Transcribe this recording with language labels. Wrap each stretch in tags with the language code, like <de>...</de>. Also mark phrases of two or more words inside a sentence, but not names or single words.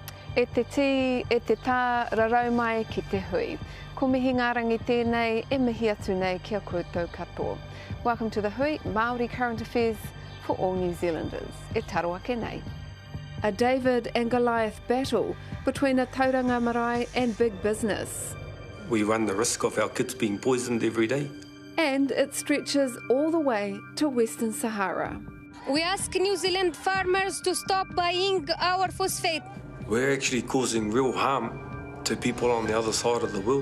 <mi>E te ti, e te tā, rarau mai ki te hui. Ko mihi ngā rangi tēnei, e mihi atu nei kia koutou katoa.</mi> <en>Welcome to the Hui, Māori current affairs for all New Zealanders.</en> <mi>E taro ake nei.</mi> <en>A David and Goliath battle between a tauranga marae and big business. We run the risk of our kids being poisoned every day. And it stretches all the way to Western Sahara. We ask New Zealand farmers to stop buying our phosphate. We're actually causing real harm to people on the other side of the world.</en>